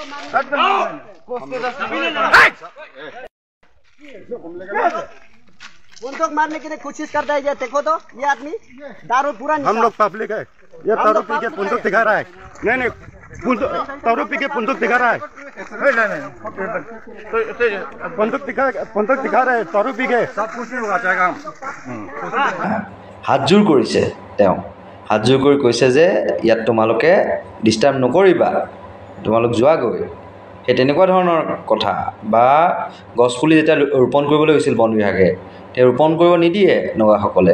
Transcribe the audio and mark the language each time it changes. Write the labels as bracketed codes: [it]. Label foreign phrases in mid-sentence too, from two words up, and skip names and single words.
[hi] बंदूक मारने की कोशिश करता है। ये देखो तो ये आदमी दारू पूरा हम लोग पब्लिक है, ये दारू पी के बंदूक दिखा रहा है। नहीं दारू पी के बंदूक दिखा रहा है। नहीं बंदूक दिखा रहा है, दारू पी के सब कुछ नहीं होगा जाएगा। [as] হাতজোৰ কৰিছে তেওঁ, হাতজোৰ কৰি কৈছে যে ইয়াত তোমালোকে ডিষ্টাৰ্ব নকৰিবা, তোমালোক যোৱাগৈ, সেই তেনেকুৱা ধৰণৰ কথা। বা গছপুলি যেতিয়া ৰোপণ কৰিবলৈ গৈছিল বন বিভাগে, তেওঁ ৰোপণ কৰিব নিদিয়ে নগাসকলে।